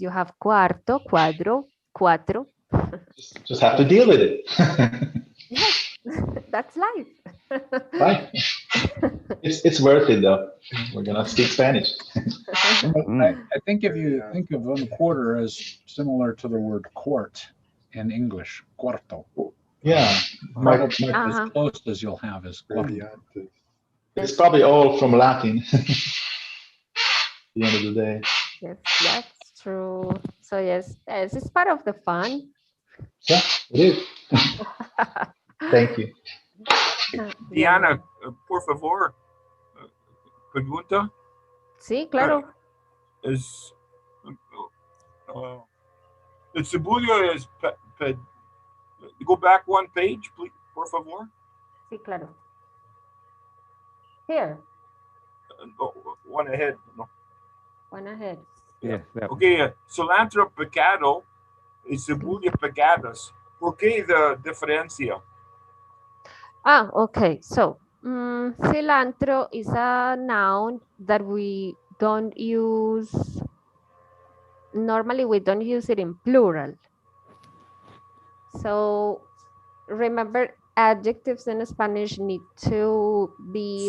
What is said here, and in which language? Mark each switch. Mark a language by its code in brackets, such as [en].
[en] You have cuarto, cuadro, cuatro. Just have to deal with it. Yes, that's life. Right. It's worth it though. We're gonna speak Spanish. I think if you think of a quarter as similar to the word quart in English, cuarto. Yeah. As close as you'll have is cuarto. It's probably all from Latin. At the end of the day. Yes, that's true. So yes, it's part of the fun. Yeah, it is. Thank you. [es] Diana, por favor, pregunta. Sí, claro. Es el cebulio [en] is go back one page, please, [es] por favor. Sí, claro. [en] Here. One ahead. No. One ahead. Yeah. That, [es] Okay, cilantro picado y cebolla picadas. ¿Por qué la diferencia? [en] Okay. So, cilantro is a noun that we don't use. Normally, we don't use it in plural. So, remember, adjectives in Spanish need to be,